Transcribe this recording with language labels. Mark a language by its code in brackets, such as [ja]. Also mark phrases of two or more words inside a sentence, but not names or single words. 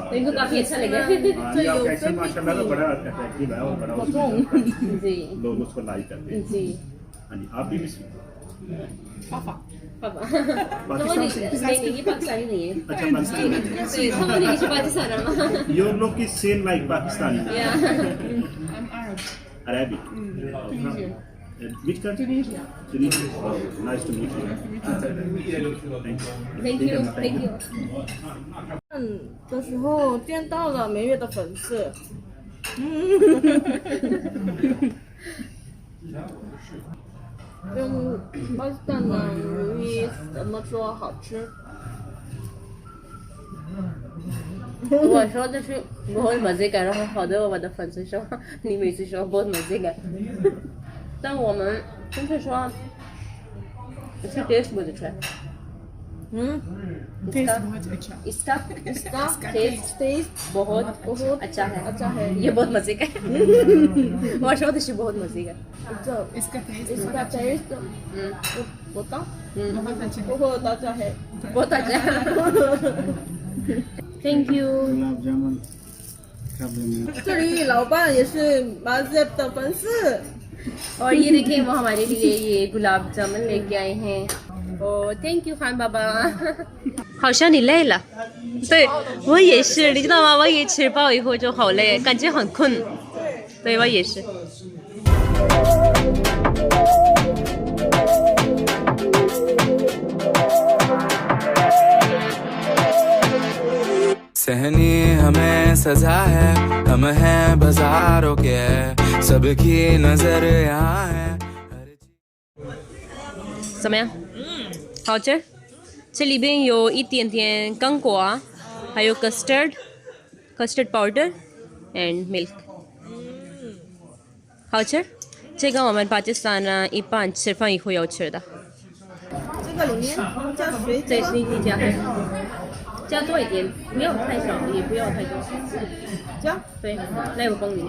[hi] तो इनको काफी अच्छा लगा। हाँ, ये आपका एक्शन माशाल्लाह तो बड़ा अट्रैक्टिव है और बड़ा जी लोग उसको लाइक करते हैं। जी। हाँ जी आप भी पापा पाकिस्तान से? नहीं, ये पाकिस्तानी नहीं है। अच्छा पाकिस्तानी पाकिस्तान। [en] You look is same like Pakistani. Yeah. I'm Arab. Arabic. Tunisia. Which country? Tunisia. Tunisia. Oh, nice to meet you. Thank you. Thank you. [zh] 的时候见到了梅月的粉丝，用巴基斯坦的语怎么说好吃？我说的是 [hi] बहुत मजे का रहा, [zh] 好的我的粉丝说你每次说 [hi] बहुत मजे का， [zh] 但我们就是说 [hi] इसका टेस्ट बहुत अच्छा है। Taste बहुत अच्छा। इसका टेस्ट बहुत अच्छा है। अच्छा है। ये बहुत मजे का है। [zh] 我说的是 [hi] बहुत मजे का। इसका taste इसका टेस्ट बता बहुत अच्छा है। बहुत अच्छा है। बहुत अच्छा है। [en] Thank you。 [zh] 这里老板也是马泽的粉丝。 [hi] और ये देखिए वो हमारे लिए ये गुलाब जामुन लेके आए हैं। और [en] Thank you [hi] खान बाबा। [zh] 好像你累了。对，我也是，你知道吗？我也吃饱以后就好累，感觉很困。对，我也是。 [hi] सहनी हमें सजा है, हम हैं बाजारों के, सबकी नजर यहाँ है। [zh] 怎么样？好吃。这里边有一点点干果，还有 [en] custard powder and milk。 [zh] 好吃。这个我们巴基斯坦人一般吃饭以后要吃的。这个里面加水这是你加的，加多一点，不要太少，也不要太多。加对，来我帮你。